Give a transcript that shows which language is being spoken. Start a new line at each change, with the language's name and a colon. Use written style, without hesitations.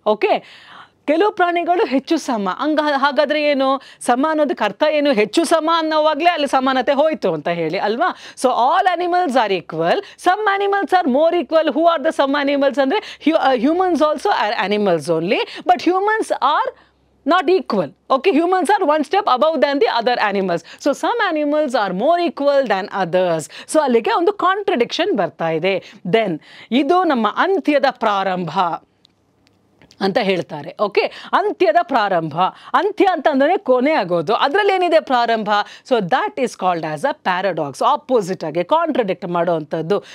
Kannada: Okay, ಕೆಲವು ಪ್ರಾಣಿಗಳು ಹೆಚ್ಚು ಸಮ. ಹಾಗಾದರೆ ಏನು ಸಮ ಅನ್ನೋದಕ್ಕೆ ಅರ್ಥ ಏನು? ಹೆಚ್ಚು ಸಮ ಅನ್ನೋವಾಗಲೇ ಅಲ್ಲಿ ಸಮಾನತೆ ಹೋಯಿತು ಅಂತ ಹೇಳಿ ಅಲ್ವಾ?
English: So all animals are equal, some animals are more equal. Who are the some animals ಅಂದರೆ humans also are animals only, but humans are not equal. Okay, humans are one step above than the other animals. So some animals are more equal than others.
Kannada: So ಅಲ್ಲಿಗೆ ಒಂದು contradiction ಬರ್ತಾ ಇದೆ. Then ಇದು ನಮ್ಮ ಅಂತ್ಯದ ಪ್ರಾರಂಭ ಅಂತ ಹೇಳ್ತಾರೆ. ಓಕೆ, ಅಂತ್ಯದ ಪ್ರಾರಂಭ. ಅಂತ್ಯ ಅಂತಂದರೆ ಕೊನೆ ಆಗೋದು, ಅದರಲ್ಲಿ ಏನಿದೆ ಪ್ರಾರಂಭ.
English: so that is called as a paradox,
Kannada: opposite ಆಗಿ ಕಾಂಟ್ರಡಿಕ್ಟ್ ಮಾಡೋವಂಥದ್ದು.